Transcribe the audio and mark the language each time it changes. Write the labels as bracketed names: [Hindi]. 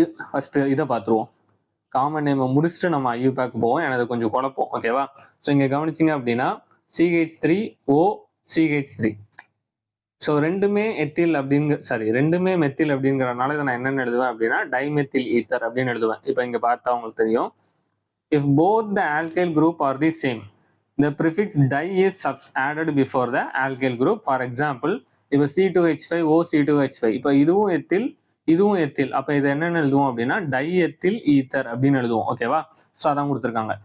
[Tamil] First இதை பார்த்துருவோம். Common நேமை முடிச்சுட்டு நம்ம ஐயூபேக் போவோம், எனக்கு கொஞ்சம் குழப்பம். ஓகேவா? ஸோ இங்கே கவனிச்சிங்க அப்படின்னா CH3O CH3. ஸோ ரெண்டுமே ரெண்டுமே மெத்தில் அப்படிங்கிறனால இதை நான் என்னென்னு எழுதுவேன் அப்படின்னா டைமெத்தில் ஈத்தர் அப்படின்னு எழுதுவேன். இப்போ இங்கே பார்த்தா உங்களுக்கு தெரியும். [English] If both the alkyl group are the same, the prefix di is added before the alkyl group. For example, [Tamil] இப்போ C2H5 OC2H5, இப்போ இதுவும் எத்தில், அப்போ இது என்னென்னு எழுதுவோம் அப்படின்னா டை எத்தில் ஈத்தர் அப்படின்னு எழுதுவோம். ஓகேவா? ஸோ அதான் கொடுத்துருக்காங்க.